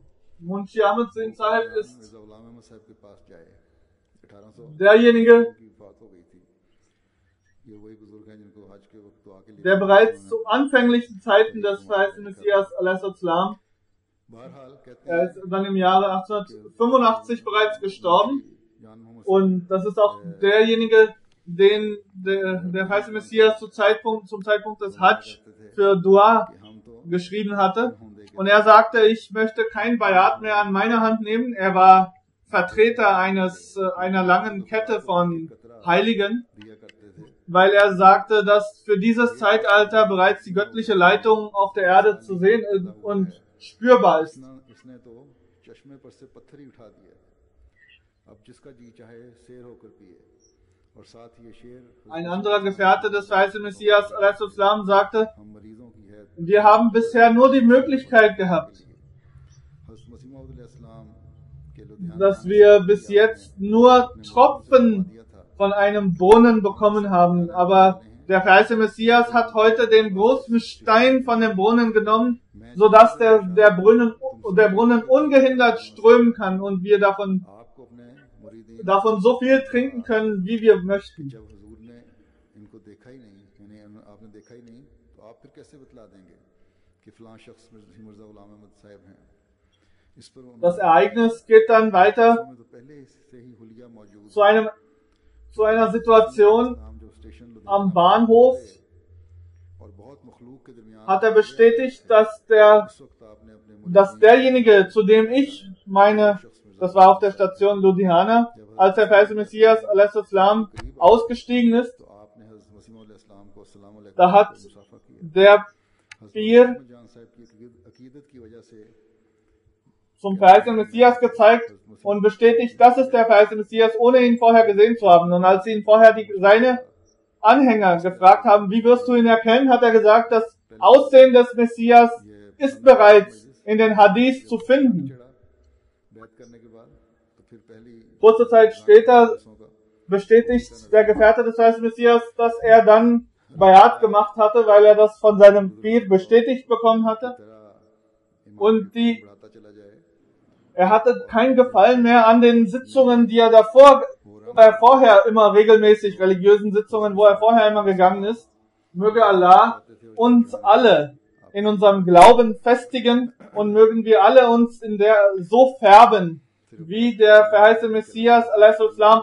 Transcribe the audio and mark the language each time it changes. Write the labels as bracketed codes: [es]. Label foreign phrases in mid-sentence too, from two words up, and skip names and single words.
[de] Munshi Ahmad Singh Sahib ist derjenige, der bereits zu anfänglichen Zeiten des Feisten Messias er ist dann im Jahre 1885 bereits gestorben. जान मोहम्मद Und das ist auch derjenige, den der Verheißene Messias zum Zeitpunkt des Hajj für Dua [ur] کہ ہم تو [de] geschrieben hatte. Und er sagte, ich möchte kein Bayat mehr an meine Hand nehmen. Er war Vertreter einer langen Kette von Heiligen, [ur] دیا کرتے تھے [de] weil er sagte, dass für dieses Zeitalter bereits die göttliche Leitung auf der Erde zu sehen und spürbar ist. [ur] اس نے تو چشمے پر سے پتھر ہی اٹھا دیا اب جس کا جی چاہے شیر ہو کر پیے اور ساتھ ہی یہ شیر [de] Ein anderer Gefährte des Verheißenen Messias a.s. sagte, [ur] ہم مریضوں کی ہے [de] wir haben bisher nur die Möglichkeit gehabt, [ur] حضرت مسیح موعود علیہ السلام کے لدھیانہ [de] dass wir bis jetzt nur Tropfen [ur] دیا تھا [de] von einem Brunnen bekommen haben. Aber der Verheißene Messias hat heute den großen Stein von dem Brunnen genommen, sodass der Brunnen ungehindert strömen kann und wir davon [ur] آپ کو اپنے مریدین [de] so viel trinken können, wie wir möchten. [ur] جب حضور نے ان کو دیکھا ہی نہیں یعنی آپ نے دیکھا ہی نہیں تو آپ پھر کیسے بتلا دیں گے کہ فلاں شخص مرزا غلام احمد صاحب ہیں اس پر [de] Das Ereignis geht dann weiter [ur] میں تو پہلے سے ہی حلیہ موجود [de] zu einer Situation [ur] نام جو سٹیشن [de] am Bahnhof. [ur] اور بہت مخلوق کے درمیان [de] Hat er bestätigt, dass [ur] اس وقت آپ نے اپنے [de] derjenige, zu dem ich das war auf der Station Ludhiana, als der Verheißene Messias a.s. ausgestiegen ist, [ur] تو آپ نے حضرت مسیح موعود علیہ السلام کو [ar] السلام علیکم [de] da hat [ur] مصافحہ کیا [de] der Pir [ur] حضرت جان صاحب کی عقیدت کی وجہ سے [de] zum Verheißenen Messias gezeigt und bestätigt, das ist der Verheißene Messias, ohne ihn vorher gesehen zu haben. Und als sie ihn vorher seine Anhänger gefragt haben, wie wirst du ihn erkennen, hat er gesagt, das Aussehen des Messias ist bereits in den Hadith zu finden. [ur] چڑھا بیعت کرنے کے بعد تو پھر پہلی [de] Kurze Zeit später [ur] का [de] bestätigt der Gefährte des Verheißenen Messias, dass er dann Bayat gemacht hatte, weil er das von seinem Pir bestätigt bekommen hatte. [ur] तरह [de] Und [ur] بڑھاتا چلا جائے [de] er hatte kein Gefallen mehr an den Sitzungen, die er vorher immer regelmäßig, religiösen Sitzungen, wo er vorher immer gegangen ist. Möge Allah uns alle in unserem Glauben festigen und mögen wir alle uns in der so färben, wie der verheißene Messias a.s.